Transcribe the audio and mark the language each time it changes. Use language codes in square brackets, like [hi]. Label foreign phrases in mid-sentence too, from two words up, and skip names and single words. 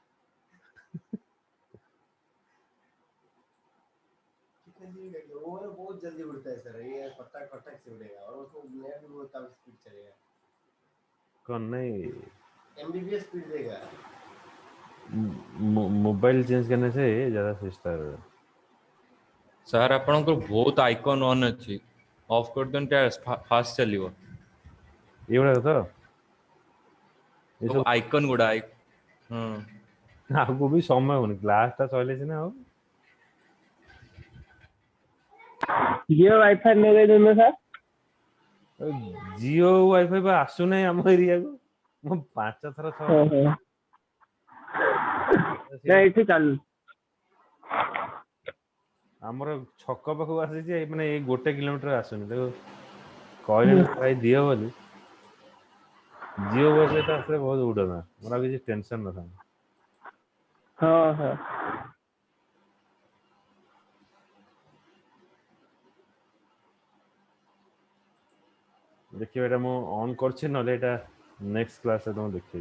[hi] कितने जीबी का वो वाला बहुत जल्दी उड़ता है सर, ये फटाक फटाक से उड़ेगा और उसको नेट भी बहुत कम स्पीड चलेगा। कौन नहीं, एमबीपीएस स्पीड देगा। मोबाइल चेंज करने से ज्यादा सस्ता है। [or] ସାର୍ ଆପଣଙ୍କର ବହୁତ ଆଇକନ୍ ଅନ୍ ଅଛି, ଅଫ୍ କରିଦିଅନ୍ତୁ, ଫାଷ୍ଟ ଚାଲିବ। ଏଇଗୁଡାକ ତ ସବୁ ଏସବୁ ଆଇକନ୍ ଗୁଡ଼ା ହଁ ଆଗକୁ ବି ସମୟ ହଉନି, କ୍ଲାସଟା ସରିଲେ ସିନା ଆଉ। [hi] जियो वाईफाई लगे देना सर। [or] ଜିଓ ୱାଇଫାଇ ବା ଆସୁନାହିଁ ଆମ ଏରିଆକୁ। ମୁଁ 5 ଥର 6 ନା ଏଠି ଚାଲୁ ଆମର ଛକ ପାଖକୁ ଆସିଛି, ମାନେ ଏଇ 1 କିଲୋମିଟର ଆସୁନି। ତାକୁ କହିଲେଣି ଭାଇ ଦିଅ ବୋଲି। ଜିଓ ୱାଇଫାଇ ତ ଆସିଲେ ବହୁତ ଉଡ଼ନ୍ତା, ମୋର ଆଉ କିଛି ଟେନସନ ନଥାନ୍ତା। [hi] हाँ हाँ [or] ଦେଖିବା ଏଇଟା ମୁଁ ଅନ୍ କରିଛି, ନହେଲେ ଏଇଟା ନେକ୍ସଟ କ୍ଲାସରେ ତମକୁ ଦେଖେଇବି।